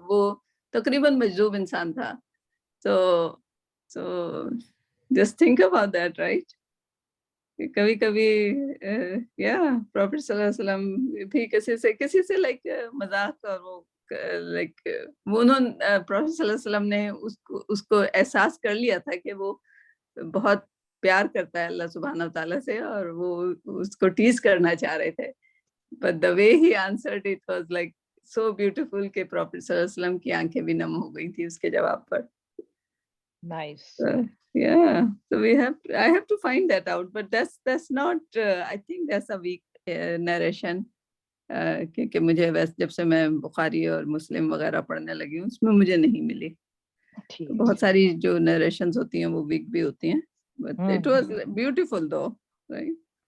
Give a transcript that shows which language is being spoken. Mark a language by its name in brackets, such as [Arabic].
[Urdu] وہ تقریباً مجذوب انسان تھا. [English] so just think about that, right? [Urdu] کبھی یا پروفیٹ صلی اللہ علیہ وسلم بھی کسی سے لائک مذاق, اور وہ لائک وہ انہوں پروفیٹ صلی اللہ علیہ وسلم نے اس کو احساس کر لیا تھا کہ وہ بہت پیار کرتا ہے اللہ سبحانہ و تعالیٰ سے, اور وہ اس کو ٹیز کرنا چاہ رہے تھے. [English] But the way he answered it was like so beautiful [Urdu] کہ پروفیٹ صلی اللہ علیہ وسلم کی آنکھیں بھی نم ہو گئی تھی اس کے جواب پر. [English] Nice. Yeah, so I have to find that out, but that's not I think that's a weak narration. [Urdu] کہ مجھے جب سے میں بخاری اور مسلم وغیرہ پڑھنے لگی ہوں اس میں مجھے نہیں ملی. بہت ساری جو نریشنز ہوتی ہیں وہ ویک بھی ہوتی ہیں, [English] but it was beautiful though, right?